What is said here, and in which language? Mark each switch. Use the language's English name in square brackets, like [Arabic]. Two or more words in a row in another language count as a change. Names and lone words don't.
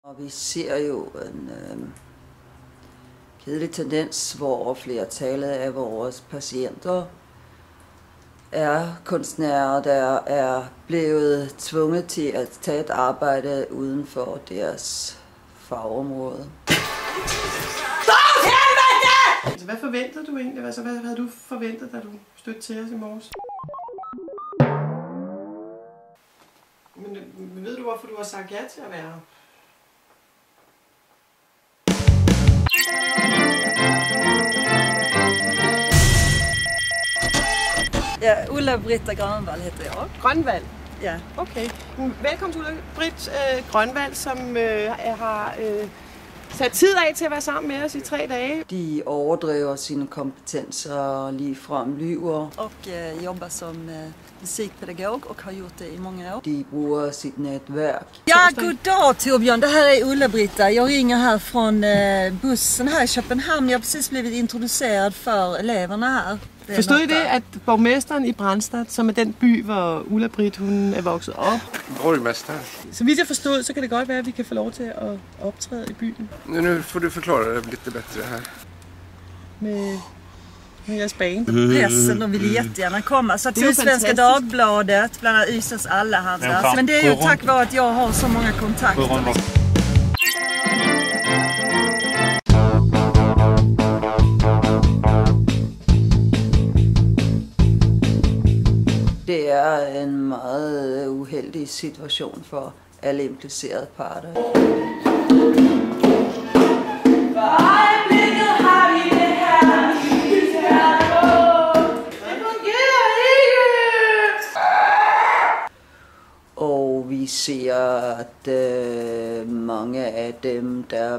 [Danish] Og vi ser jo en kedelig tendens, hvor flertallet af vores patienter er kunstnere, der er blevet tvunget til at tage et arbejde uden for deres fagområde. Hvad forventede du egentlig? Altså, hvad havde du forventet, da du stødte til os i morges? Men ved du, hvorfor du har sagt ja til at være her? [Swedish] Ja, Ulla-Britta Grönvall heter jag. Grönvall? Ja. Okay. [Danish] Velkommen til Ulla-Britt Grönvall, som har sat tid af til at være sammen med os i 3 dage. De overdriver sine kompetenser, ligefrem lyver. [Swedish] Och jobbar som musikpedagog och har gjort det i många år. [Danish] De bruger sit netværk. [Swedish] Ja, god dag Torbjörn. Det här är Ulla-Britta. Jag ringer här från bussen här i Köpenhamn. Jag har precis blivit introducerad för eleverna här. [Danish] Forstod I det, at borgmesteren i Brandstad, som er den by, hvor Ulla-Britt hun er vokset op? Borgmester. Så vidt jeg forstod, så kan det godt være, at vi kan få lov til at optræde i byen. [Swedish] Nu får du förklara det lite bättre här. [Danish] Med jeres band. [Swedish] Pressen, de vill jättegärna komma. Så till Svenska Dagbladet, bland annat Ystads Allehanda. Men det är ju tack vare att jag har så många kontakter. [Danish] Det er en meget uheldig situation for alle implicerede parter. Og vi ser, at mange af dem, der